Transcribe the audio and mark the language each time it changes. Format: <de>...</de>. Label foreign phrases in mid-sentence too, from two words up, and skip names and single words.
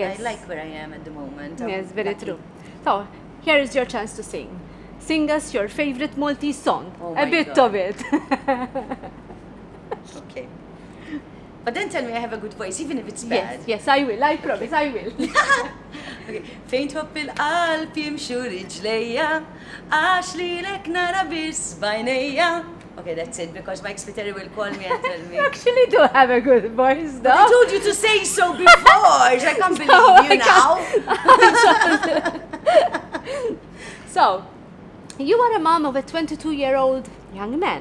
<en>Yes. I like where I am at the moment. I'm Yes, very lucky. true. So, here is your chance to sing. Sing us your favorite Maltese song. Oh A my bit God. of it. Okay. But then tell me I have a good voice, even if it's bad. Yes, I will. I promise, I will. Okay.</en> <mt>Fejn tħobb il-qalb jimxu riġlejja, għax li lek nara biss bajnejja.</mt> <en>Okay, that's it, because Mike Spiteri will call me and tell me. You actually do have a good voice, I though. told you to say so before. I can't believe you now. So, you are a mom of a 22-year-old young man.</en>